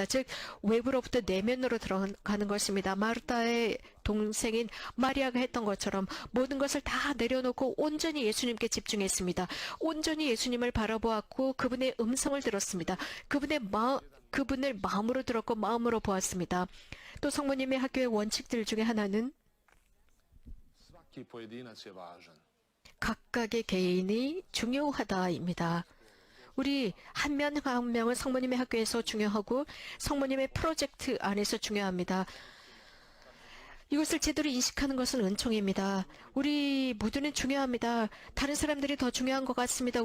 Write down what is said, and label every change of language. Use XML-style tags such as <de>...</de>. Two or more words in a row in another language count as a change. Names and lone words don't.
<ko>즉 외부로부터 내면으로 들어가는 것입니다. 마르타의 동생인 마리아가 했던 것처럼 모든 것을 다 내려놓고 온전히 예수님께 집중했습니다. 온전히 예수님을 바라보았고 그분의 음성을 들었습니다. 그분을 마음으로 들었고 마음으로 보았습니다. 또 성모님의 학교의 원칙들 중에 하나는</ko> <hr>Svaki pojedinac je važan.</hr> <ko>각각의 개인이 중요하다입니다. 우리 한 명 한 명은 성모님의 학교에서 중요하고 성모님의 프로젝트 안에서 중요합니다. 이것을 제대로 인식하는 것은 은총입니다. 우리 모두는 중요합니다. 다른 사람들이 더 중요한 것 같습니다.</ko>